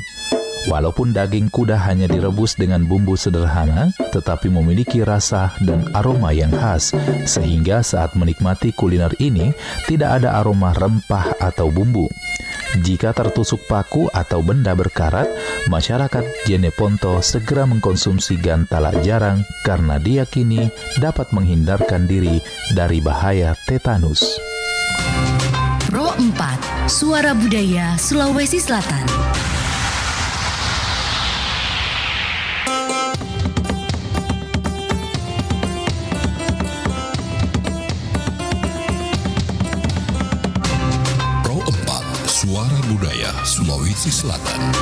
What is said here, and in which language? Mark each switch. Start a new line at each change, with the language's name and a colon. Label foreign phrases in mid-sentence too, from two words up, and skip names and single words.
Indonesian: Walaupun daging kuda hanya direbus dengan bumbu sederhana, tetapi memiliki rasa dan aroma yang khas, sehingga saat menikmati kuliner ini tidak ada aroma rempah atau bumbu. Jika tertusuk paku atau benda berkarat, masyarakat Jeneponto segera mengkonsumsi gantala jarang karena diyakini dapat menghindarkan diri dari bahaya tetanus. Pro 4, Suara Budaya Sulawesi Selatan. Suara Budaya Sulawesi Selatan.